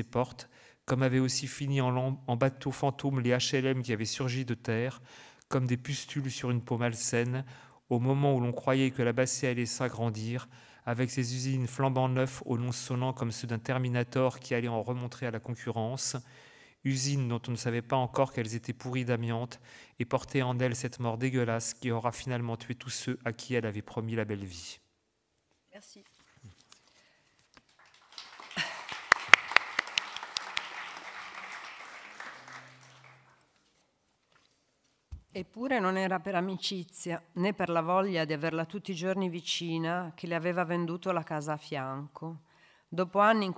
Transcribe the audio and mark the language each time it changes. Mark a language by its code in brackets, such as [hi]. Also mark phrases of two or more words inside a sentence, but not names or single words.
[fr] portes, comme avaient aussi fini en bateaux fantômes les HLM qui avaient surgi de terre, comme des pustules sur une peau malsaine, au moment où l'on croyait que La Bassée allait s'agrandir, avec ses usines flambant neufs aux noms sonnants comme ceux d'un Terminator qui allait en remontrer à la concurrence, usines dont on ne savait pas encore qu'elles étaient pourries d'amiante et portaient en elles cette mort dégueulasse qui aura finalement tué tous ceux à qui elle avait promis la belle vie. Merci. [it] Eppure non era per amicizia, né per la voglia di averla tutti i giorni vicina, che le aveva venduto la casa a fianco, Dopo anni in cui